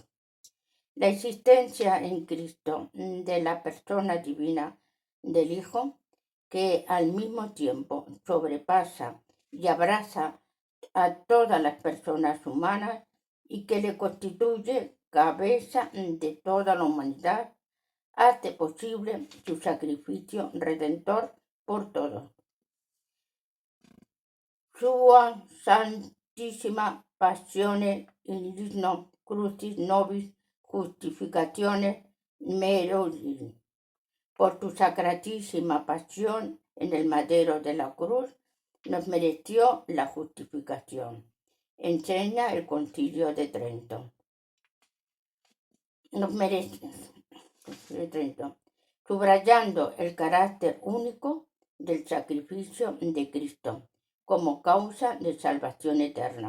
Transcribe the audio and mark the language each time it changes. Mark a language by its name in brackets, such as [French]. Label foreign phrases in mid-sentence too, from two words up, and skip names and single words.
[Spanish] La existencia en Cristo de la persona divina del Hijo, que al mismo tiempo sobrepasa y abraza a todas las personas humanas y que le constituye cabeza de toda la humanidad, hace posible su sacrificio redentor por todos. [Latin] Sua Santissima Passione in Ligno Crucis Nobis Justificationes Meroris. [Spanish] Por tu sacratísima pasión en el madero de la cruz, nos mereció la justificación, enseña el Concilio de Trento. Subrayando el carácter único del sacrificio de Cristo como causa de salvación eterna.